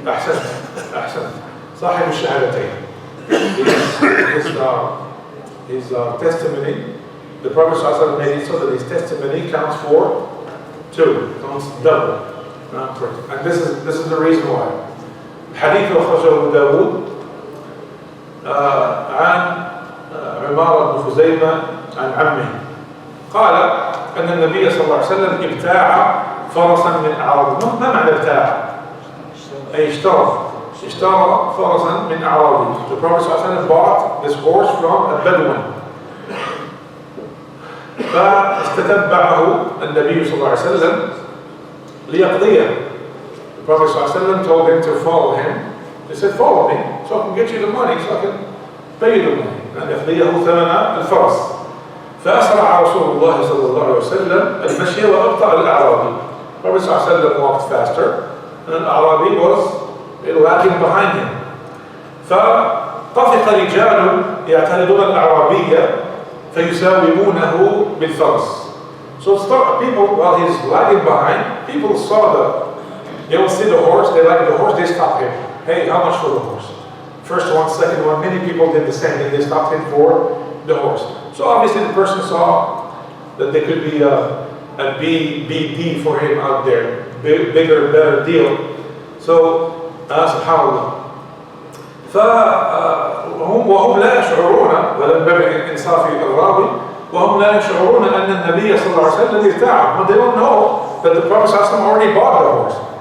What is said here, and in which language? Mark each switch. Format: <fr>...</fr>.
<ar>أحسنت صاحب الشهادتين.</ar> <en>His testimony, the Prophet ﷺ made it so that his testimony counts for two, counts double. And this is the reason why.</en> <ar>حديث أخرجه أبو داود عن عمارة بن خزيمة عن عمه قال أن النبي صلى الله عليه وسلم ابتاع فرسا من أعراب. ما معنى ابتاع؟ أي اشترى فرسا من أعرابي.</ar> <en>The Prophet صلى الله عليه وسلم bought this horse from a Bedouin.</en> <ar>فاستتبعه النبي صلى الله عليه وسلم ليقضيه.</ar> <en>The Prophet صلى الله عليه وسلم told him to follow him. He said, follow me so I can get you the money, so I can pay you the money.</en> <ar>أن يقضيه ثمن الفرس. فأسرع رسول الله صلى الله عليه وسلم المشي وأبطأ الأعرابي.</ar> <en>The Prophet صلى الله عليه وسلم walked faster, and the Arabi was lagging behind him.</en> <ar>فطفق رجال يعترضون الأعرابية فيساومونه بالفرس.</ar> <en>So people, while he's lagging behind, people saw they will see the horse, they like the horse, they stop him. Hey, how much for the horse? First one, second one, many people did the same thing, they stopped him for the horse. So obviously the person saw that there could be a BD for him out there, bigger, better deal. So, subhanallah.</en> <ar>وهم لا يشعرون ولم باب إنصاف الراوي وهم لا يشعرون أن النبي صلى الله عليه وسلم ابتاعه.</ar> <en>But they don't know that the Prophet صلى الله عليه وسلم already bought the horse.</en>